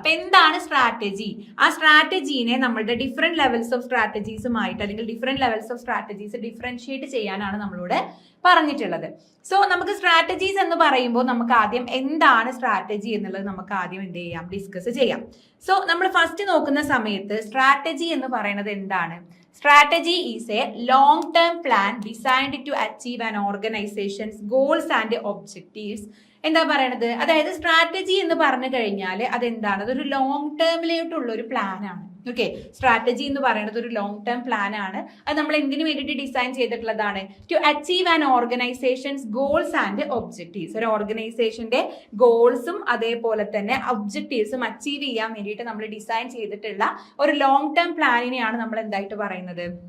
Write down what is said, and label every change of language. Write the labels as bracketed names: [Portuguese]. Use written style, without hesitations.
[Malayalam] അപ്പൊ എന്താണ് സ്ട്രാറ്റജി? ആ സ്ട്രാറ്റജീനെ നമ്മളുടെ ഡിഫറെന്റ് ലെവൽസ് ഓഫ് സ്ട്രാറ്റജീസുമായിട്ട് അല്ലെങ്കിൽ different levels of strategies differentiate ചെയ്യാനാണ് നമ്മളോട് പറഞ്ഞിട്ടുള്ളത്. സോ നമുക്ക് സ്ട്രാറ്റജീസ് എന്ന് പറയുമ്പോൾ നമുക്ക് ആദ്യം എന്താണ് സ്ട്രാറ്റജി എന്നുള്ളത് നമുക്ക് ആദ്യം എന്ത് ചെയ്യാം, ഡിസ്കസ് ചെയ്യാം. സോ നമ്മൾ ഫസ്റ്റ് നോക്കുന്ന സമയത്ത് സ്ട്രാറ്റജി എന്ന് പറയുന്നത് എന്താണ്? [English] Strategy is a long-term plan designed to achieve an organization's goals and objectives. [Malayalam] എന്താ പറയണത്? അതായത് സ്ട്രാറ്റജി എന്ന് പറഞ്ഞു കഴിഞ്ഞാൽ അതെന്താണ്? അതൊരു ലോങ് ടേമിലോട്ടുള്ള ഒരു പ്ലാൻ ആണ്. ഓക്കെ, സ്ട്രാറ്റജി എന്ന് പറയുന്നത് ഒരു ലോങ് ടേം പ്ലാൻ ആണ്. അത് നമ്മൾ എന്തിനു വേണ്ടിയിട്ട് ഡിസൈൻ ചെയ്തിട്ടുള്ളതാണ്? [English] To achieve an organisations goals and objectives. [Malayalam] ഒരു ഓർഗനൈസേഷന്റെ ഗോൾസും അതേപോലെ തന്നെ ഒബ്ജക്റ്റീവ്സും അച്ചീവ് ചെയ്യാൻ വേണ്ടിയിട്ട് നമ്മൾ ഡിസൈൻ ചെയ്തിട്ടുള്ള ഒരു ലോങ് ടേം പ്ലാനിനെയാണ് നമ്മൾ എന്തായിട്ട് പറയുന്നത്?